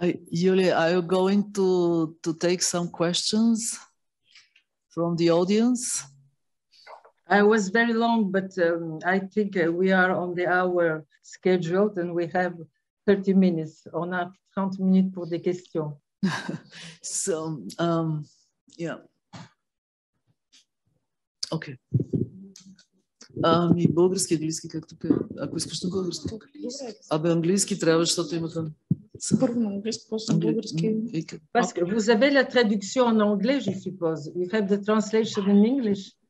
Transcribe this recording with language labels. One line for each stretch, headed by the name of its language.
English: Yulia, are you going to take some questions from the audience? I was very long, but I think we are on the hour scheduled and we have 30 minutes.
French: On a 30 minutes pour des questions.
English: So, yeah. Okay.
Bulgarian: И български, английски, както ако искаш на български. Абе, английски трябва, защото имаха... Първо на английски, после на български.
French: Parce que vous avez la traduction en anglais, je suppose.
English: You have the translation in English.